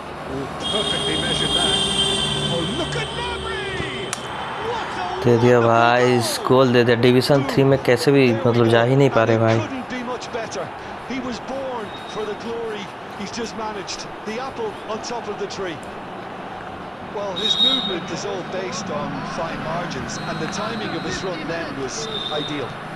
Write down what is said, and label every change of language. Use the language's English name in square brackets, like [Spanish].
[English] Oh, perfectly measured that. Oh, look at Mabry! What a [Hindi] दे दिया भाई, इस गोल दे दिया। डिवीज़न 3 में कैसे भी मतलब जा ही नहीं पा रहे भाई। [English] Couldn't be much better. He was born for the glory he's just managed. The apple on top of the tree. Well, his movement is all based on fine margins, and the timing of his run then was ideal.